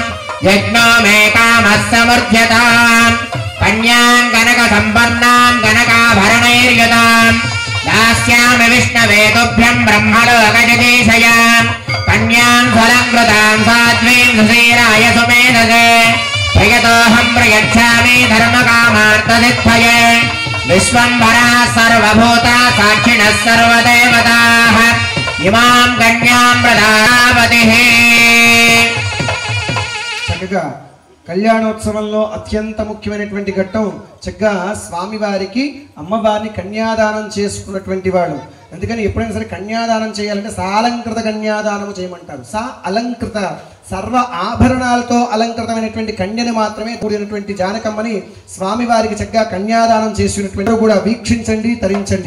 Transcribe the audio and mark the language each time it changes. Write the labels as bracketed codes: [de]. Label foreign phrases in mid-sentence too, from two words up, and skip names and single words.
[sa] यज्ञो मेकामः समृध्यताम् कन्यां कनकसम्पन्नां कनकाभरणैर्युताम् दास्यामि विष्णवे तुभ्यं ब्रह्मलोकजगीशयां कन्यां स्वलङ्कृतां साध्वीं सुधीराय सुमेधसे प्रियतोऽहं प्रयच्छामि धर्मकामार्थसिद्धये विश्वम्भरा सर्वभूता साक्षिणः सर्वदेवताः इमां कन्यां प्रदापतिः [te] చక్కగా కళ్యాణోత్సవంలో అత్యంత ముఖ్యమైనటువంటి ఘట్టం చక్కగా స్వామివారికి అమ్మవారిని కన్యాదానం చేసుకున్నటువంటి వాడు. అందుకని ఎప్పుడైనా సరే కన్యాదానం చేయాలంటే సాలంకృత కన్యాదానం చేయమంటారు. సా అలంకృత సర్వ ఆభరణాలతో అలంకృతమైనటువంటి కన్యను మాత్రమే కూడినటువంటి జానకమ్మని స్వామివారికి చక్కగా కన్యాదానం చేసినటువంటి కూడా వీక్షించండి, తరించండి.